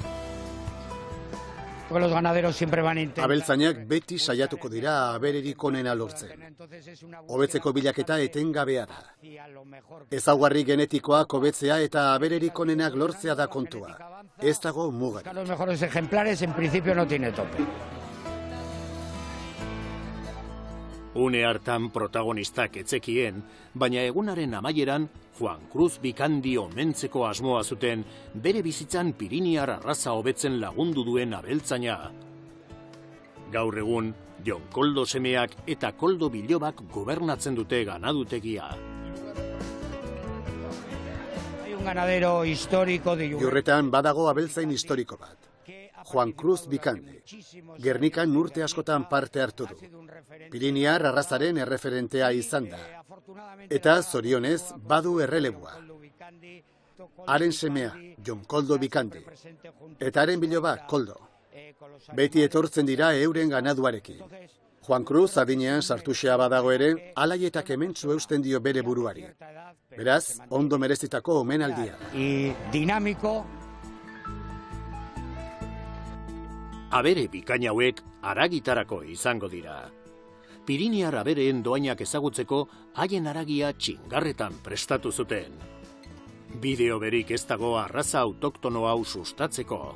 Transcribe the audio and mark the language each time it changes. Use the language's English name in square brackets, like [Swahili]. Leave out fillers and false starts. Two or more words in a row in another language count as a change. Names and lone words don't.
[Basque] Abeltzainak beti saiatuko dira abererik onena lortzen. Hobetzeko bilaketa etengabea da. Ezaugarri genetikoak hobetzea eta abererik onenak lortzea da kontua. Ez dago mugarik. [Spanish] Los mejores ejemplares en principio no tiene tope. [Basque] Une hartan protagonistak etzekien, baina egunaren amaieran Juan Cruz Bikandi omentzeko asmoa zuten bere bizitzan Piriniar arraza hobetzen lagundu duen abeltzaina. Gaur egun, Jon Koldo semeak eta Koldo Bilobak gobernatzen dute ganadutegia. [Spanish] Hay un ganadero histórico de [Basque] Iurretan badago abeltzain historiko bat. Juan Cruz Bikandi. Gernikan urte askotan parte hartu du. Piriniar arrazaren erreferentea izan da. Eta zorionez badu errelebua. Haren semea, Jon Koldo Bikandi. Eta haren biloba, Koldo. Beti etortzen dira euren ganaduarekin. Juan Cruz adinean sartuxea badago ere, alaietak hementsu eusten dio bere buruari. Beraz, ondo merezitako omenaldia. [Spanish] Y dinámico. [Basque] Abere bikaina hauek aragitarako izango dira. Piriniar abereen doainak ezagutzeko haien aragia txingarretan prestatu zuten. Bideo berik ez dago arraza autoktono hau sustatzeko.